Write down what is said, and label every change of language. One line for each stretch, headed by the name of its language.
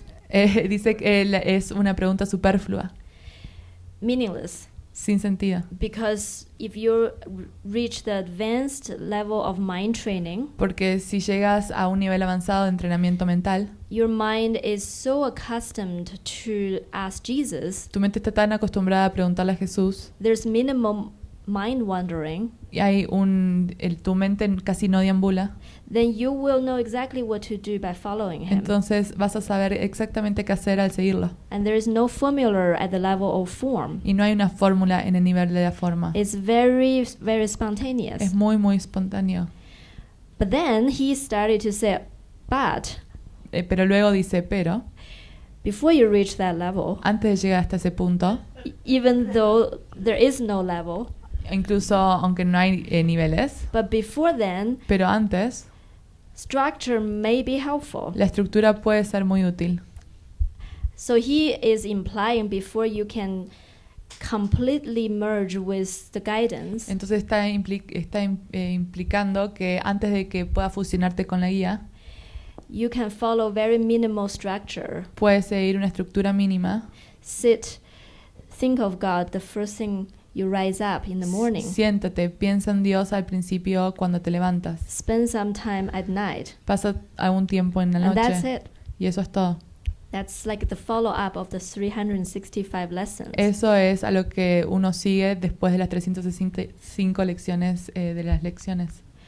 Spanish: dice que es una pregunta superflua,
English: Meaningless.
Spanish: sin sentido.
English: Because if you reach the advanced level of mind training,
Spanish: Porque si llegas a un nivel avanzado de entrenamiento mental,
English: your mind is so accustomed to ask Jesus,
Spanish: tu mente está tan acostumbrada a preguntarle a Jesús,
English: there's minimum mind wandering,
Spanish: y hay tu mente casi no deambula,
English: then you will know exactly what to do by following him.
Spanish: entonces vas a saber exactamente qué hacer al seguirlo.
English: And there is no formula at the level of form.
Spanish: Y no hay una fórmula en el nivel de la forma.
English: It's very, very spontaneous.
Spanish: Es muy, muy espontáneo.
English: But then he started to say, but
Spanish: Pero luego dice, pero
English: before you reach that level,
Spanish: antes de llegar hasta ese punto,
English: even though there is no level,
Spanish: incluso aunque no hay niveles,
English: but before then,
Spanish: pero antes,
English: structure may be helpful.
Spanish: la estructura puede ser muy útil.
English: So he is implying before you can completely merge with the guidance,
Spanish: Entonces está implicando que antes de que puedas fusionarte con la guía,
English: you can follow very minimal structure.
Spanish: puedes seguir una estructura mínima.
English: Think of God the first thing you rise up in the morning.
Spanish: Siéntate, piensa en Dios al principio cuando te levantas.
English: Spend some time at night.
Spanish: Pasa algún tiempo en la
English: And that's
Spanish: noche.
English: it.
Spanish: Y eso es todo.
English: That's like the follow-up of the 365 lessons.
Spanish: Eso es a lo que uno sigue después de las 365 lecciones de las lecciones.